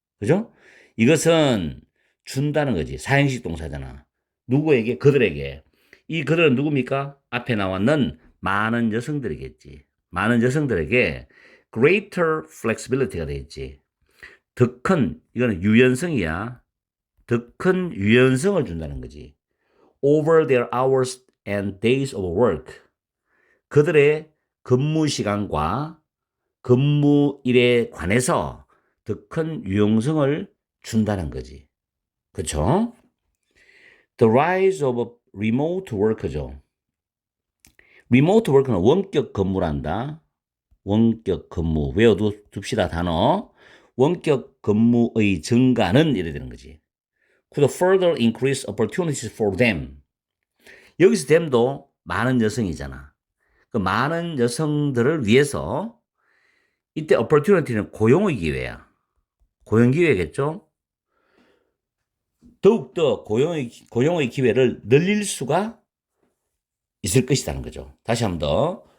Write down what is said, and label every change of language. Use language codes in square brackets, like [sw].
[ko] 그죠? 이것은 준다는 거지. 사행식 동사잖아. 누구에게? 그들에게. 이 그들은 누굽니까? 앞에 나왔는 많은 여성들이겠지. 많은 여성들에게 [en] greater flexibility [ko] 가 되겠지. 더 큰, 이거는 유연성이야. 더 큰 유연성을 준다는 거지. [en] over their hours and days of work. [ko] 그들의 근무 시간과 근무일에 관해서 더 큰 유용성을 준다는 거지. 그렇죠? [en] The rise of remote work죠. [ko] remote work는 원격 근무란다. 원격 근무. 외워둡시다, 단어. 원격 근무의 증가는 이래 되는 거지. [en] Could further increase opportunities for them. [ko] 여기서 them도 많은 여성이잖아. 그 많은 여성들을 위해서 이때 opportunity는 고용의 기회야. 고용 기회겠죠? 더욱더 고용의 기회를 늘릴 수가 있을 것이라는 거죠. 다시 한 번 더.